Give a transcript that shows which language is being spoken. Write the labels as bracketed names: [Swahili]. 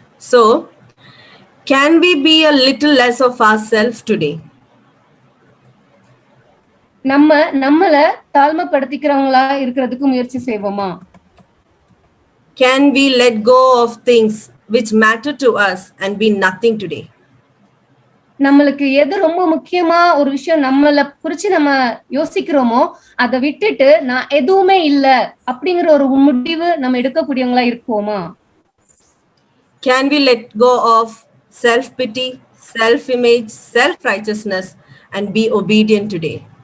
[English] So, can we be a little less of ourselves today? [Tamil] நம்மள தாழ்மைப்படுத்திக்கிறவங்களா இருக்கிறதுக்கு முயற்சி செய்வோமா? [English] Can we let go of things which matter to us and be nothing today? [Tamil] நம்மளுக்கு எது ரொம்ப முக்கியமா ஒரு விஷயம் நம்மள குறிச்சு நம்ம யோசிக்கிறோமோ அதை விட்டுட்டு நான் எதுவுமே இல்ல அப்படிங்கிற ஒரு முடிவு நம்ம எடுக்கக்கூடியவங்களா இருக்குவோமா? [English] Can we let go of self-pity, self-image, self-righteousness and be obedient today?